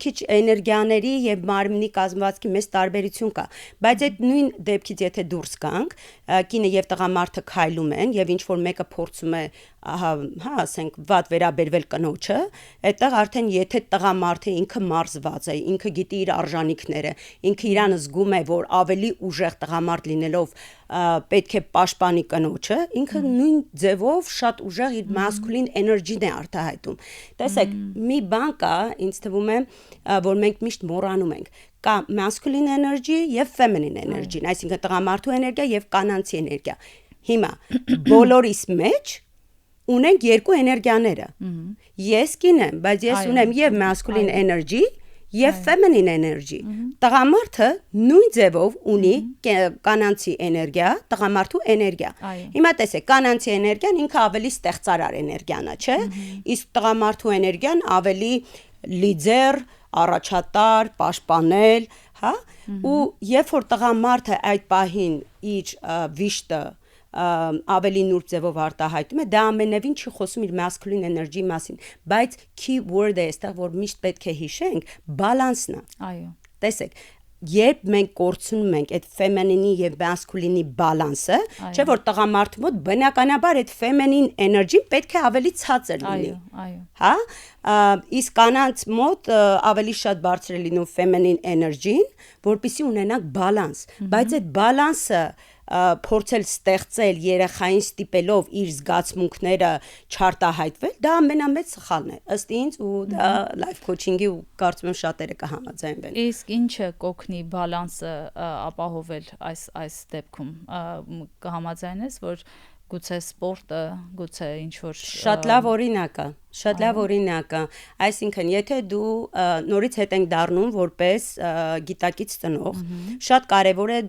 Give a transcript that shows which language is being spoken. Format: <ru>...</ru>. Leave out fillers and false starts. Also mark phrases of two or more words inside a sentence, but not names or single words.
<hy>քիչ էներգիաների եւ մարմնի կազմվածքի մեծ տարբերություն կա, բայց այդ նույն դեպքից եթե դուրս գանք, կինը եւ տղամարդը քայլում են եւ ինչ որ մեկը փորձում է հա ասենք վատ վերաբերվել կնոջը, այդտեղ արդեն եթե տղամարդը ինքը մարզված է, ինքը գիտի իր արժանինքները, ինքը իրան զգում է, որ ավելի ուժեղ տղամարդ լինելով պետք է պաշտպանի կնոջը, ինքը նույն ձևով շատ ուժեղ իր</hy> <en>masculine energy-</en> <hy>ն է արտահայտում։ Տեսեք, մի բան կա, ինձ թվում է, որ մենք միշտ մոռանում ենք, կա</hy> <en>masculine energy</en> <hy>եւ</hy> <en>feminine energy,</en> <hy>այսինքն տղամարդու էներգիա եւ կանանցի էներգիա։ Հիմա բոլորիս մեջ ունենք երկու էներգիաները։ Ես կին եմ, բայց ես ունեմ եւ</hy> <en>masculine energy</en> <hy>եւ</hy> <en>feminine energy։</en> <hy>Տղամարդը նույն ձևով ունի կանանցի էներգիա, տղամարդու էներգիա։ Հիմա տեսեք, կանանցի էներգիան ինքը ավելի ստեղծարար էներգիան է, չէ՞։ Իսկ տղամարդու էներգիան ավելի լիդեր, առաջատար, պաշտպանել, հա։ Ու երբ որ տղամարդը այդ պահին իր վիշտը ավելի նուրբ ձևով արտահայտում է, դա ամենևին չի խոսում իր</hy> <en>masculine energy</en> <hy>մասին, բայց</hy> <en>key word-</en> <hy>ը այստեղ, որ միշտ պետք է հիշենք, բալանսն է։ Այո։ Տեսեք, երբ մենք կորցնում ենք այդ feminine-ի եւ masculine-ի բալանսը, չէ՞ որ տղամարդու մոտ բնականաբար այդ</hy> <en>feminine energy</en> <hy>պետք է ավելի ցածր լինի։ Այո։ Հա? Իսկ կանանց մոտ ավելի շատ բարձր է լինում</hy> <en>feminine energy-</en> <hy>ն, որպեսզի ունենանք բալանս, բայց այդ բալանսը փորձել ստեղծել երեխային ստիպելով իր զգացմունքները չարտահայտվել, դա ամենամեծ սխալն է ըստ ինձ ու դա</hy> <en>life coaching-</en> <hy>ի ու կարծում եմ շատերը կհամաձայնվեն։ Իսկ ինչը կօգնի բալանսը ապահովել այս դեպքում կհամաձայնես, որ գուցե սպորտը, գուցե ինչ-որ Շատ լավ օրինակ է, այսինքն եթե դու նորից հետ ենք դառնում որպես գիտակից ծնող, շատ կարևոր է</hy>